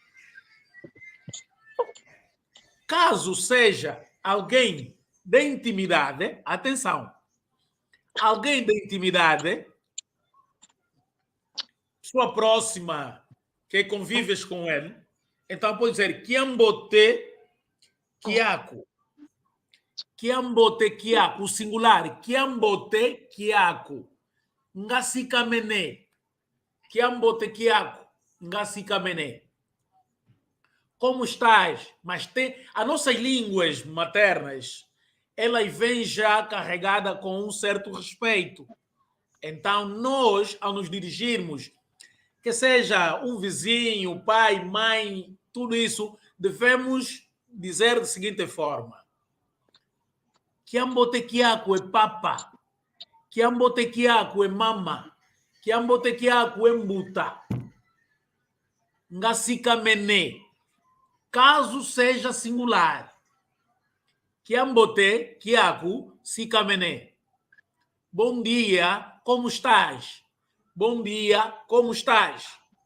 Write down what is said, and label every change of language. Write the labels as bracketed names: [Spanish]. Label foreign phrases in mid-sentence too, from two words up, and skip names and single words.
[Portuguese] Caso seja alguém de intimidade, atenção, alguém de intimidade, sua próxima, que convives com ele, então pode dizer [Kongo] Kiambote Kiako. Kiambote Kiako, [Portuguese] o singular, [Kongo] Kiambote Kiako. Ngasikamene. Kiambote Kiako. Ngasikamene. [Portuguese] Como estás? Mas tem as nossas línguas maternas, elas vêm já carregadas com um certo respeito. Então, nós, ao nos dirigirmos, que seja um vizinho, pai, mãe, tudo isso, devemos dizer da seguinte forma: [Kongo] Kiambotekiako é papa, Kiambotekiako é mama, Kiambotekiako é mbuta, Ngasikamene. [Portuguese] Caso seja singular, [Kongo] Kiambote, Kiaku, Sikamene. [Portuguese] Bom dia, como estás? Bom dia, como estás?